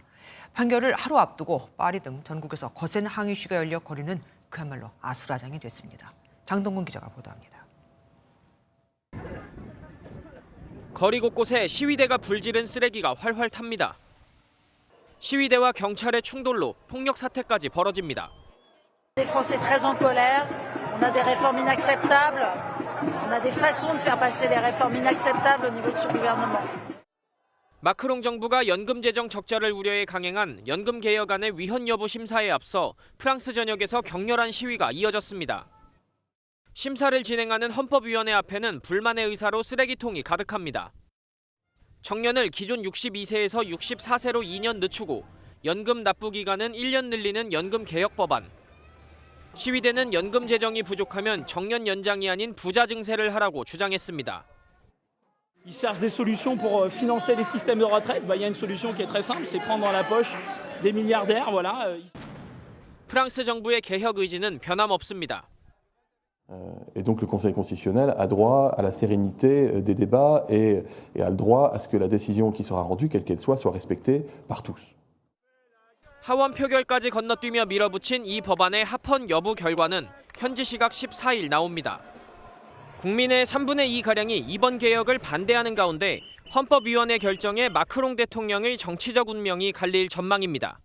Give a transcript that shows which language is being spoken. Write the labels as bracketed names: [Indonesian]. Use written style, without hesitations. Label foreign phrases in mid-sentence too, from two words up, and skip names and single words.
[Korean] 판결을 하루 앞두고 파리 등 전국에서 거센 항의 시위가 열려 거리는 그야말로 아수라장이 됐습니다. 장동건 기자가 보도합니다. 거리 곳곳에 시위대가 불지른 쓰레기가 활활 탑니다. 시위대와 경찰의 충돌로 폭력 사태까지 벌어집니다. [French] Les Français très en colère. On a des réformes inacceptables. On a des façons de faire passer les réformes inacceptables au niveau de ce gouvernement. [Korean] 마크롱 정부가 연금 재정 적자를 우려해 강행한 연금 개혁안의 위헌 여부 심사에 앞서 프랑스 전역에서 격렬한 시위가 이어졌습니다. 심사를 진행하는 헌법위원회 앞에는 불만의 의사로 쓰레기통이 가득합니다. 정년을 기존 62세에서 64세로 2년 늦추고 연금 납부 기간은 1년 늘리는 연금 개혁 법안. 시위대는 연금 재정이 부족하면 정년 연장이 아닌 부자 증세를 하라고 주장했습니다. [French] Ils cherchent des solutions pour financer les systèmes de retraite. Il y a une solution qui est très simple, c'est prendre dans la poche des milliardaires. Voilà. [Korean] 프랑스 정부의 개혁 의지는 변함없습니다. [French] Et donc le Conseil constitutionnel a droit à la sérénité des débats et a le droit à ce que la décision qui sera rendue, quelle qu'elle soit respectée par tous. [Korean] 하원 표결까지 건너뛰며 밀어붙인 이 법안의 합헌 여부 결과는 현지 시각 14일 나옵니다. 국민의 3분의 2가량이 이번 개혁을 반대하는 가운데 헌법위원회 결정에 마크롱 대통령의 정치적 운명이 갈릴 전망입니다.